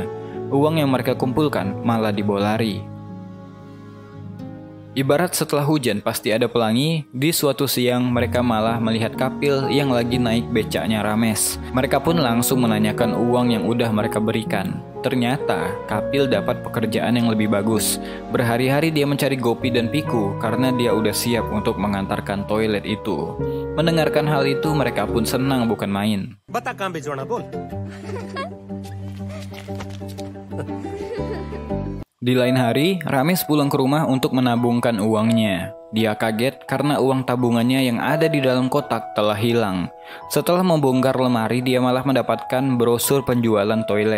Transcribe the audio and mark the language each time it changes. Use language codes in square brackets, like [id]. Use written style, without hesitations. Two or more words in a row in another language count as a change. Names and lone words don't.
[id] Uang yang mereka kumpulkan malah dibawa lari. Ibarat setelah hujan pasti ada pelangi, di suatu siang mereka malah melihat Kapil yang lagi naik becaknya Rames. Mereka pun langsung menanyakan uang yang udah mereka berikan. Ternyata Kapil dapat pekerjaan yang lebih bagus. Berhari-hari dia mencari Gopi dan Piku karena dia udah siap untuk mengantarkan toilet itu. Mendengarkan hal itu mereka pun senang bukan main. [hi] बता कहाँ भिजवाना बोल। [id] Di lain hari, Rames pulang ke rumah untuk menabungkan uangnya. Dia kaget karena uang tabungannya yang ada di dalam kotak telah hilang. Setelah membongkar lemari, dia malah mendapatkan brosur penjualan toilet.